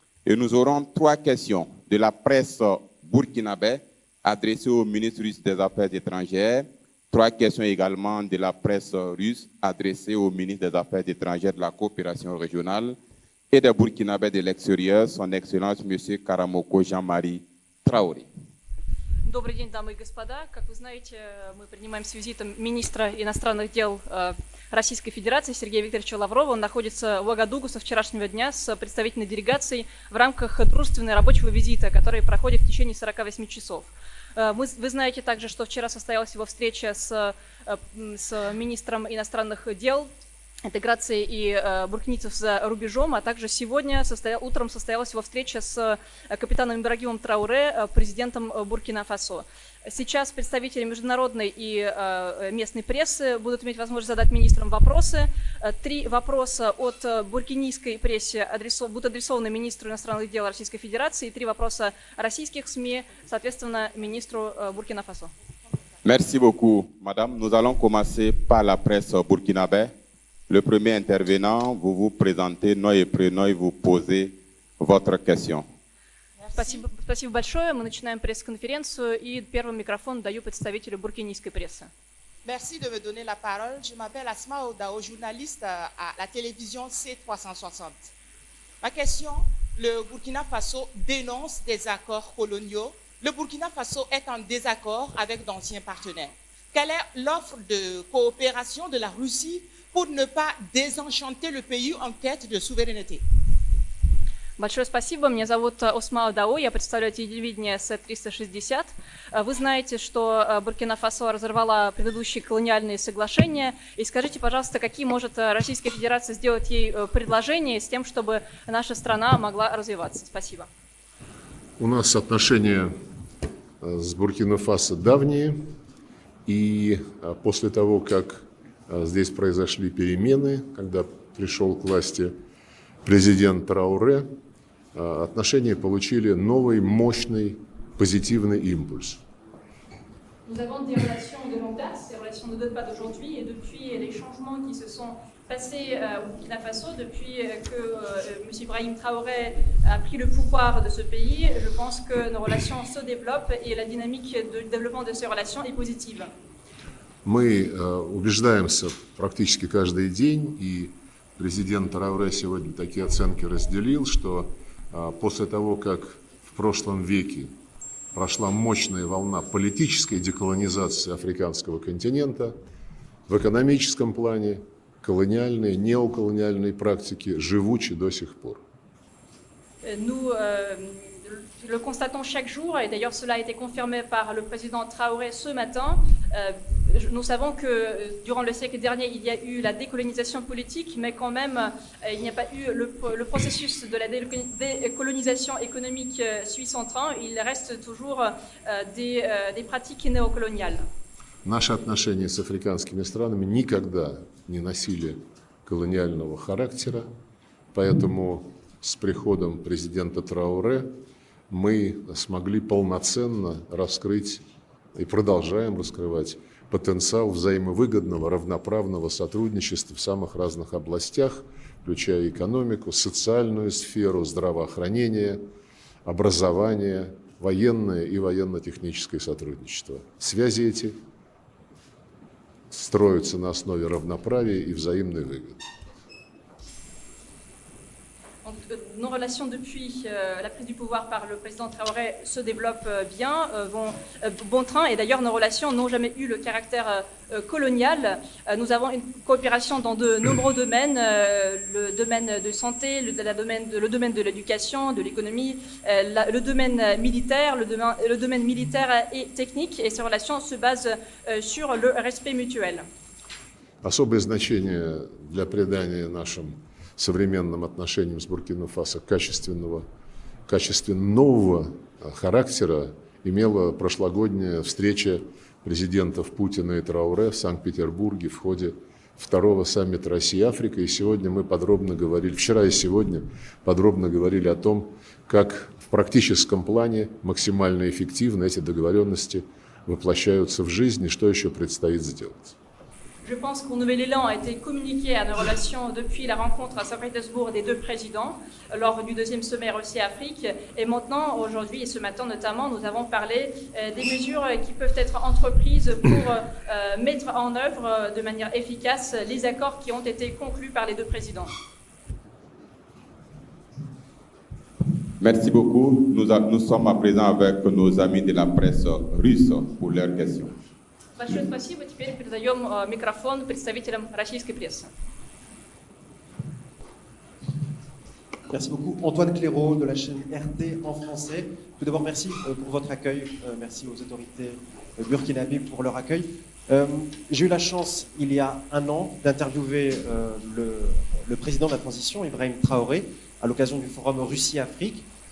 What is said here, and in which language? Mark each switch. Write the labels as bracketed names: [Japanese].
[French] Et nous aurons 3 questions de la presse burkinabé adressées au ministre russe des Affaires étrangères, 3 questions également de la presse russe adressées au ministre des Affaires étrangères de la coopération régionale et des Burkinabés de l'extérieur, Son Excellence M. Karamoko Jean-Marie Traoré. [Russian] Добрый день, дамы и господа. Как вы знаете, мы принимаем с визитом министра иностранных дел Российской Федерации Сергея Викторовича Лаврова. Он находится в Уагадугу со вчерашнего дня с представительной делегацией в рамках дружественного рабочего визита, который проходит в течение 48 часов. Вы знаете также, что вчера состоялась его встреча с министром иностранных дел, интеграции и буркинийцев за рубежом, а также сегодня утром состоялась его встреча с капитаном Ибрагимом Трауре, президентом Буркина-Фасо. Сейчас представители международной и местной прессы будут иметь возможность задать министрам вопросы. 3 вопроса от буркинийской прессы будут адресованы министру иностранных дел Российской Федерации, и 3 вопроса российских СМИ, соответственно, министру Буркина-Фасо. [French] Merci beaucoup, madame. Nous allons commencer par la presse burkinabé. Le premier intervenant, vous vous présentez, nom et prénom, et vous posez votre question. [Russian] Спасибо большое. Мы начинаем пресс-конференцию, и первый микрофон даю представителю буркинийской прессы. [French] Merci de me donner la parole. Je m'appelle Asma Odao, journaliste à la télévision C360. Ma question, le Burkina Faso dénonce des accords coloniaux. Le Burkina Faso est en désaccord avec d'anciens partenaires. Quelle est l'offre de coopération de la Russie pour ne pas désenchanter le pays en quête de souveraineté? [Russian] Большое спасибо. Меня зовут Осма Дао, я представляю телевидение С-360. Вы знаете, что Буркина-Фасо разорвала предыдущие колониальные соглашения. И скажите, пожалуйста, какие может Российская Федерация сделать ей предложения с тем, чтобы наша страна могла развиваться? Спасибо. У нас отношения с Буркина-Фасо давние. И после того, как здесь произошли перемены, когда пришел к власти президент Трауре, отношения получили новый, мощный, позитивный импульс. [French] Nous avons des relations de longue date, ces relations ne datent pas d'aujourd'hui, et depuis les changements qui se sont passés au Burkina Faso, depuis que M. Ibrahim Traoré a pris le pouvoir de ce pays, je pense que nos relations se développent et la dynamique de développement de ces relations est positive. [Russian] Мы убеждаемся практически каждый день, и президент Трауре сегодня такие оценки разделил, что после того, как в прошлом веке прошла мощная волна политической деколонизации африканского континента, в экономическом плане колониальные, неоколониальные практики живучи до сих пор. [French] Nous le constatons chaque jour, et d'ailleurs cela a été confirmé par le président Traoré ce matin. Nous savons que durant le siècle dernier, il y a eu la décolonisation politique, mais quand même, il n'y a pas eu le processus de la décolonisation économique suisse en train. Il reste toujours des pratiques néocoloniales. [Russian] Наши отношения с африканскими странами никогда не носили колониального характера, поэтому с приходом президента Трауре мы смогли полноценно раскрыть и продолжаем раскрывать потенциал взаимовыгодного, равноправного сотрудничества в самых разных областях, включая экономику, социальную сферу, здравоохранение, образование, военное и военно-техническое сотрудничество. Связи эти строятся на основе равноправия и взаимной выгоды. [French] Donc, nos relations depuis la prise du pouvoir par le président Traoré se développent bien, vont bon train. Et d'ailleurs, nos relations n'ont jamais eu le caractère colonial. Nous avons une coopération dans de nombreux domaines, le domaine de santé, le domaine de l'éducation, de l'économie, le domaine militaire, le domaine militaire et technique. Et ces relations se basent sur le respect mutuel. [Russian] Особое значение для придания нашим современным отношениям с Буркина-Фасо качественного нового характера имела прошлогодняя встреча президентов Путина и Трауре в Санкт-Петербурге в ходе второго саммита Россия-Африка. И сегодня мы подробно говорили, вчера и сегодня подробно говорили о том, как в практическом плане максимально эффективно эти договоренности воплощаются в жизнь и что еще предстоит сделать. [French] Je pense qu'un nouvel élan a été communiqué à nos relations depuis la rencontre à Saint-Pétersbourg des deux présidents lors du deuxième sommet Russie-Afrique. Et maintenant, aujourd'hui et ce matin notamment, nous avons parlé des mesures qui peuvent être entreprises pour mettre en œuvre de manière efficace les accords qui ont été conclus par les deux présidents. Merci beaucoup. Nous sommes à présent avec nos amis de la presse russe pour leurs questions. [Russian] Большое спасибо. Теперь передаем микрофон представителям российской прессы. [French] Merci beaucoup. Antoine Clairaut de la chaîne RT en français. Tout d'abord, merci pour votre accueil. Merci aux autorités burkinabées pour leur accueil. J'ai eu la chance, il y a un an, d'interviewer le président de la transition, Ibrahim Traoré, à l'occasion du forum Russie-Afrique.